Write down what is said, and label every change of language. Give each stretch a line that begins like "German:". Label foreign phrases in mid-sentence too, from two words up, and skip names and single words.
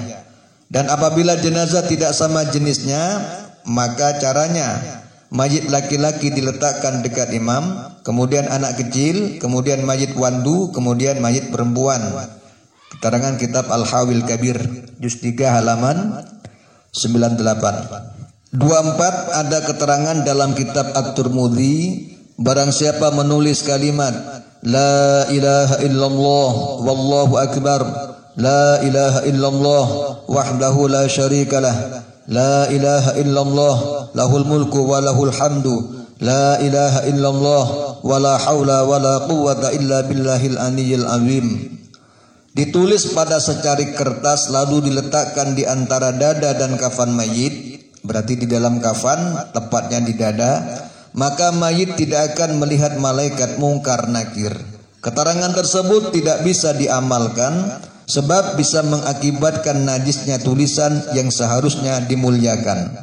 Indonesian: Dan apabila jenazah tidak sama jenisnya, maka caranya mayit laki-laki diletakkan dekat imam, kemudian anak kecil, kemudian mayit wandu, kemudian mayit perempuan. Keterangan kitab Al-Hawil Kabir juz 3 halaman 98.
Arabic: 24.
Indonesian: Ada keterangan dalam kitab At-Tirmidzi, barang siapa menulis kalimat
Arabic: لا إله إلا الله والله أكبر لا إله إلا الله وحده لا شريك له لا إله إلا الله له الملك وله الحمد لا إله إلا الله ولا حول ولا قوة إلا بالله العلي العظيم.
Indonesian: Ditulis pada secarik kertas lalu diletakkan di antara dada dan kafan mayit, berarti di dalam kafan, tepatnya di dada, maka mayit tidak akan melihat malaikat mungkar nakir. Keterangan tersebut tidak bisa diamalkan sebab bisa mengakibatkan najisnya tulisan yang seharusnya dimuliakan.